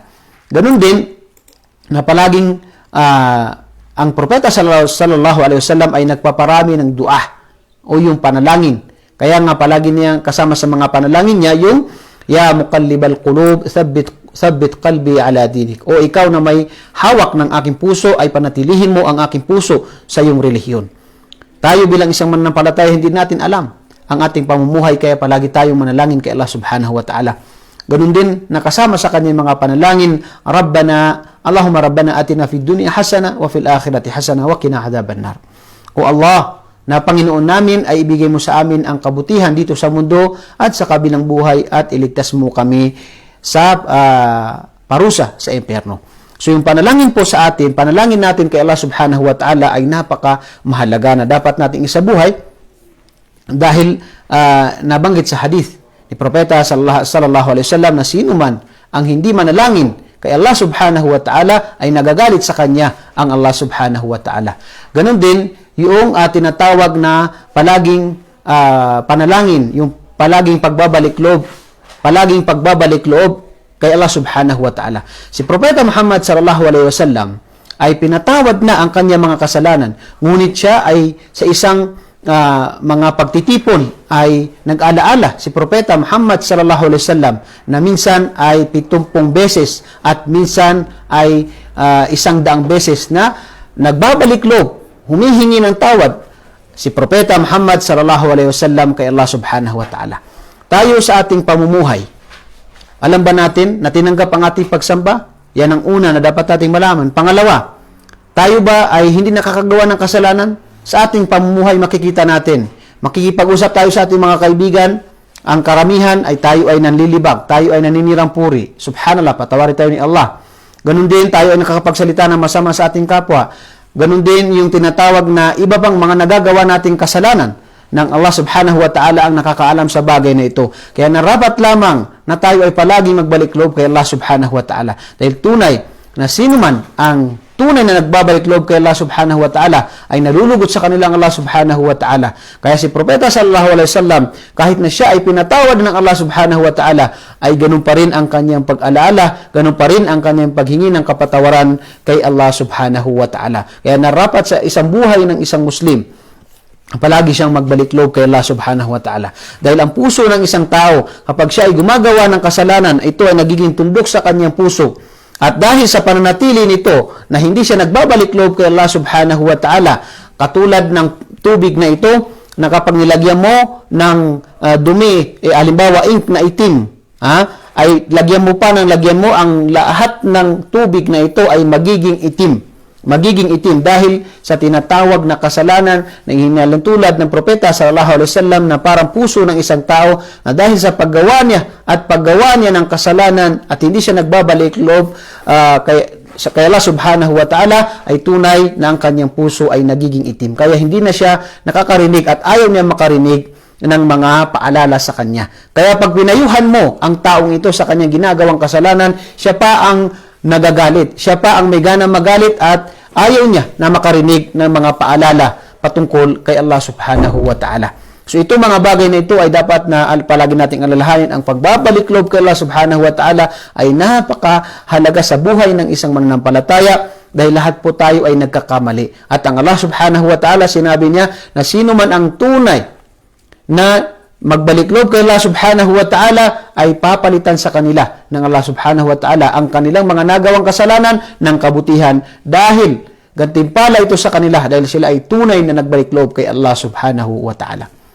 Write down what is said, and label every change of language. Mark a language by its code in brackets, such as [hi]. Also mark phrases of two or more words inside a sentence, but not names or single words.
[tl] Ganun din, na palaging ang Propeta [ar] صلى الله عليه وسلم [tl] ay nagpaparami ng dua o yung panalangin. Kaya nga palagi niya kasama sa mga panalangin niya yung [ar] يا مقلب القلوب ثبت قلبي على دينك. [tl] O ikaw na may hawak ng aking puso, ay panatilihin mo ang aking puso sa iyong relihiyon. Tayo bilang isang mananampalataya, hindi natin alam ang ating pamumuhay, kaya palagi tayong manalangin kay Allah [ar] سبحانه وتعالى. [tl] Ganun din, nakasama sa kanyang mga panalangin, [ar] اللهم ربنا آتنا في الدنيا حسنة وفي الآخرة حسنة وقنا عذاب النار. [tl] O Allah, na Panginoon namin, ay ibigay mo sa amin ang kabutihan dito sa mundo at sa kabilang buhay at iligtas mo kami sa parusa sa impyerno. So yung panalangin po sa atin, panalangin natin kay Allah [ar] سبحانه وتعالى [tl] ay napaka mahalaga na dapat nating isabuhay dahil nabanggit sa hadith ni Propeta [ar] صلى الله عليه وسلم [tl] na sino man ang hindi manalangin kay Allah [ar] سبحانه وتعالى [tl] ay nagagalit sa kanya ang Allah [ar] سبحانه وتعالى. [tl] Ganon din yung tinatawag na palaging panalangin, yung palaging pagbabalik loob kay Allah [ar] سبحانه وتعالى. [tl] Si Propeta Muhammad [ar] صلى الله عليه وسلم [tl] ay pinatawad na ang kanyang mga kasalanan, ngunit siya ay sa isang mga pagtitipon ay nag-alaala si Propeta Muhammad [ar] صلى الله عليه وسلم [tl] na minsan ay 70 beses at minsan ay 100 beses na nagbabalik loob, humihingi ng tawad si Propeta Muhammad [ar] صلى الله عليه وسلم [tl] kay Allah [ar] سبحانه وتعالى. [tl] Tayo sa ating pamumuhay, alam ba natin na tinanggap ang ating pagsamba? Yan ang una na dapat nating malaman. Pangalawa, tayo ba ay hindi nakakagawa ng kasalanan? Sa ating pamumuhay makikita natin. Makikipag-usap tayo sa ating mga kaibigan, ang karamihan ay tayo ay nanlilibag, tayo ay naninirang puri. Subhanallah, patawarin tayo ni Allah. Ganun din, tayo ay nakakapagsalita ng masama sa ating kapwa. Ganun din yung tinatawag na iba pang mga nagagawa nating kasalanan ng Allah [ar] سبحانه وتعالى [tl] ang nakakaalam sa bagay na ito. Kaya narapat lamang na tayo ay palaging magbalik loob kay Allah [ar] سبحانه وتعالى. [tl] Dahil tunay na sino man ang tunay na nagbabalik loob kay Allah [ar] سبحانه وتعالى [tl] ay nalulugot sa kanilang Allah [ar] سبحانه وتعالى. [tl] Kaya si Propeta [ar] صلى الله عليه وسلم, [tl] kahit na siya ay pinatawad ng Allah [ar] سبحانه وتعالى, [tl] ay ganun pa rin ang kanyang pag-alaala, ganun pa rin ang kanyang paghingi ng kapatawaran kay Allah [ar] سبحانه وتعالى. [tl] Kaya narapat sa isang buhay ng isang Muslim, palagi siyang magbalik loob kay Allah [ar] سبحانه وتعالى. [tl] Dahil ang puso ng isang tao, kapag siya ay gumagawa ng kasalanan, ito ay nagiging tuldok sa kanyang puso. At dahil sa pananatili nito na hindi siya nagbabalik loob kay Allah [ar] سبحانه وتعالى, [tl] katulad ng tubig na ito, na kapag nilagyan mo ng dumi, halimbawa ink na itim, ay lagyan mo ang lahat ng tubig na ito ay magiging itim. Magiging itim dahil sa tinatawag na kasalanan na hinalantulad ng Propeta [ar] صلى الله عليه وسلم [tl] na parang puso ng isang tao na dahil sa paggawa niya ng kasalanan at hindi siya nagbabalik loob kay Allah [ar] سبحانه وتعالى, [tl] ay tunay na ang kanyang puso ay nagiging itim. Kaya hindi na siya nakakarinig at ayaw niya makarinig ng mga paalala sa kanya. Kaya pag pinayuhan mo ang taong ito sa kanyang ginagawang kasalanan, siya pa ang nagagalit. Siya pa ang may gana magalit at ayaw niya na makarinig ng mga paalala patungkol kay Allah [ar] سبحانه وتعالى. [tl] So ito mga bagay na ito ay dapat na palagi nating alalahanin. Ang pagbabalik loob kay Allah [ar] سبحانه وتعالى [tl] ay napakahalaga sa buhay ng isang mananampalataya dahil lahat po tayo ay nagkakamali. At ang Allah [ar] سبحانه وتعالى, [tl] sinabi niya na sino man ang tunay na magbalik loob kay Allah [ar] سبحانه وتعالى [tl] ay papalitan sa kanila ng Allah [ar] سبحانه وتعالى [tl] ang kanilang mga nagawang kasalanan ng kabutihan dahil gantimpala ito sa kanila dahil sila ay tunay na nagbalik loob kay Allah [ar] سبحانه وتعالى.